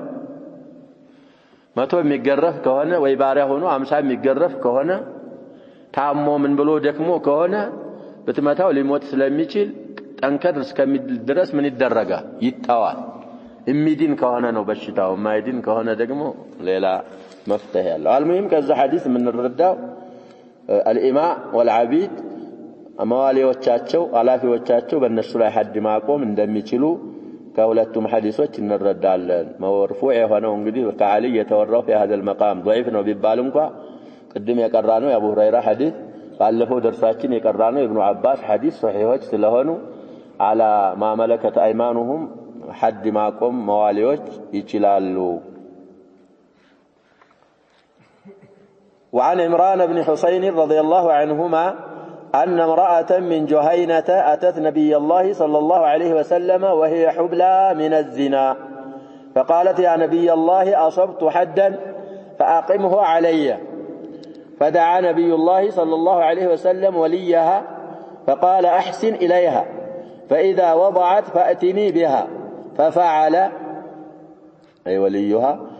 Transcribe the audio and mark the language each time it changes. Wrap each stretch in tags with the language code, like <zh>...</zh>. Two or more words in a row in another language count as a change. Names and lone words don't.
<am>100 የሚገረፍ ከሆነ ወይ ባሪያ ሆኖ 50 የሚገረፍ ከሆነ ታሞ ምን ብሎ ደክሞ ከሆነ በትመታው ሊሞት ስለሚችል ጠንከር እስከሚል ድረስ ምን ይደረጋል ይጣዋል እሚዲን ከሆነ ነው በሽታው ማይዲን ከሆነ ደግሞ ሌላ መፍትሄ ያለው አልሙሂም ከዛ ሐዲስ ምን እንረዳው الإماء والعبيد አማዋሊዎቻቸው አላፊዎቻቸው በእነሱ ላይ ሐድ ማቆም እንደሚችሉ ከሁለቱም ሐዲሶች እንረዳለን። መርፉዕ የሆነው እንግዲህ ከዓሊ የተወራው</am> <ar>في هذا المقام</ar> <am>ضعيف ነው ቢባል እንኳን ቅድም የቀራነው የአቡ ሁረይራ ሐዲስ ባለፈው ደርሳችን የቀራነው ኢብኑ አባስ ሐዲስ ሶሒሖች ስለሆኑ</am> <ar>على ما ملكت ايمانهم حد</ar> <am>ማቆም መዋሊዎች ይችላሉ።</am> <ar>وعن عمران بن حسين رضي الله عنهما أن امرأة من جهينة أتت نبي الله صلى الله عليه وسلم وهي حبلى من الزنا فقالت يا نبي الله أصبت حدا فأقمه علي فدعا نبي الله صلى الله عليه وسلم وليها فقال أحسن إليها فإذا وضعت فأتني بها ففعل أي وليها</ar>